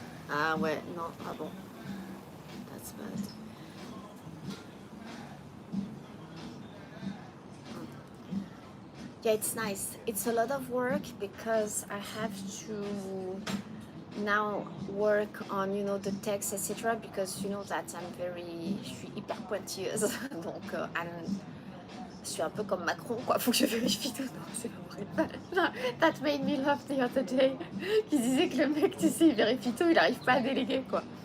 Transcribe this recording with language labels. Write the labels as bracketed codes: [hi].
[fr] Ah ouais, non, ah bon. [en] That's bad. Yeah, it's nice. It's a lot of work because I have to now work on, you know, the text, etc. Because you know that [fr] je suis hyper pointilleuse, donc je suis un peu comme Macron, quoi. Faut que je vérifie tout. Non, c'est pas vrai. [en] Non, that made me laugh the other day. [fr] Qui disait que le mec, tu sais, il vérifie tout, il n'arrive pas à déléguer, quoi.